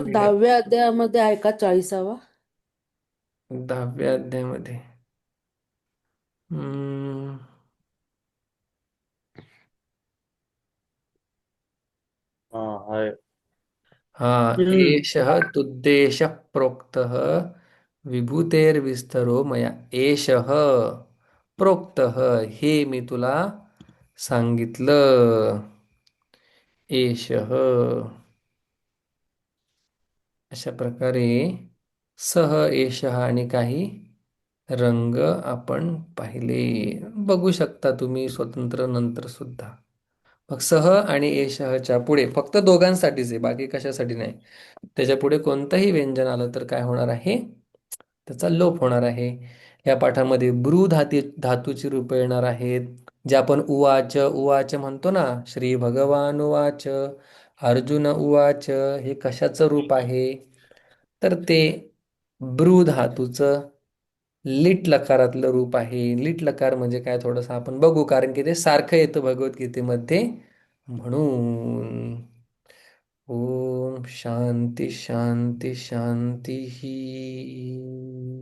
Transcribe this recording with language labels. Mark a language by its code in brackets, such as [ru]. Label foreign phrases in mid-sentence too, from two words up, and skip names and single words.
[mr] थोडं वेळ. 10व्या अध्यायामध्ये आहे का 40वा? 10व्या अध्यायामध्ये. हम्म, हा हम्म. [sa] एषः तुद्देशः प्रोक्तः विभूतेर्विस्तरो मया. एषः प्रोक्तः, [mr] हे मी तुला सांगितलं. एषः, अशा प्रकारे [sa] सह एषः [mr] आणि काही रंग आपण पाहिले. बघू शकता तुम्ही स्वतंत्र नंतर सुद्धा. मग सह आणि एषःच्या पुढे फक्त दोघांसाठीच आहे, बाकी कशासाठी नाही. त्याच्या पुढे कोणतंही व्यंजन आलं तर काय होणार आहे, त्याचा लोप होणार आहे. या पाठामध्ये ब्रू धातूची रूपे येणार आहेत, जे आपण [sa] उवाच उवाच [mr] म्हणतो ना. श्री भगवान [sa] उवाच, अर्जुन उवाच, [mr] हे कशाचं रूप आहे, तर ते ब्रू धातूचं लिट लकारातलं रूप आहे. लिट लकार म्हणजे काय थोडंसं आपण बघू, कारण की ते सारखं येतं भगवद्गीतेमध्ये, म्हणून. [sa] ओम शांती शांती शांती.